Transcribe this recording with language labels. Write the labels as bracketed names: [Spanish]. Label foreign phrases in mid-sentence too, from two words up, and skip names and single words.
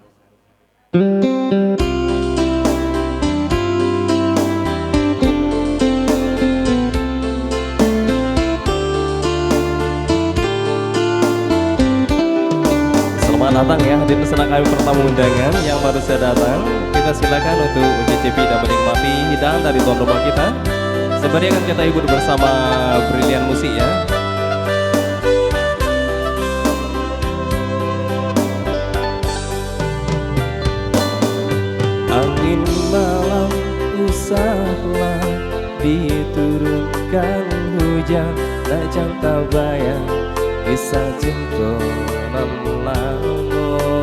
[Indonesian] Selamat datang ya hadirin peserta kami pertama undangan yang baru saja datang. Kita silakan untuk mencicipi dan menikmati hidangan dari tuan rumah kita. Sembari akan kita hibur bersama brilian musik ya. Angin malam usahlah diturunkan hujan, tak jangka bayang kisah cinta nan lama.